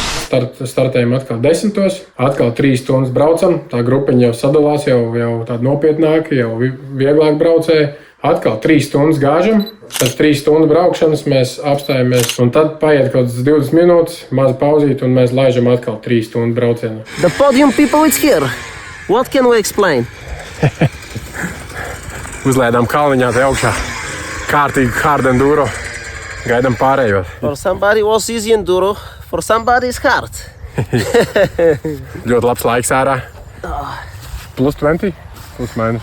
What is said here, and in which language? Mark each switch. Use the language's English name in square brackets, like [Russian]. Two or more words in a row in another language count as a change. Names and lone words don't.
[Latvian] Startējam atkal 10. Atkal 3 stundas braucam. Tā grupiņa jau sadalās, jau tāda nopietnāka, jau vieglāk braucēja. Atkal 3 stundas gāžam. Pēc 3 stundu braukšanas mēs apstājamies. Un tad paiet kaut kāds 20 minūtes, maza pauzīt, un mēs laižam atkal 3 stundu braucienu. [English] The podium people is here. What can we explain? [Latvian] Uzlēdām kalniņā te augšā. Kārtīgi [English] hard enduro. [Latvian] Gaidām pārējos. [English] For somebody was easy enduro, for somebody is hard. [Latvian] Ļoti labs laiks ārā. Plus 20, plus minus.